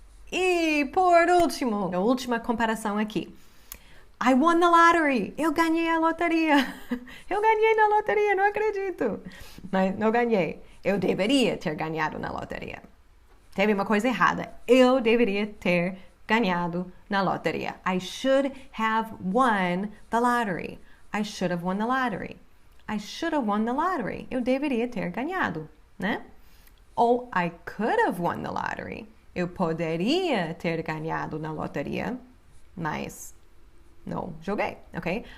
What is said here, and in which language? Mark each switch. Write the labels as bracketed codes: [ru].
[pt] E, por último, a última comparação aqui. [en] I won the lottery. [pt] Eu ganhei a loteria. Eu ganhei na loteria, não acredito. Mas não ganhei. Eu deveria ter ganhado na loteria. Teve uma coisa errada. Eu deveria ter ganhado na loteria. [en] I should have won the lottery. I should have won the lottery. I should have won the lottery. [pt] Eu deveria ter ganhado, né? [en] Ou I could have won the lottery. [pt] Eu poderia ter ganhado na loteria, mas não joguei, ok?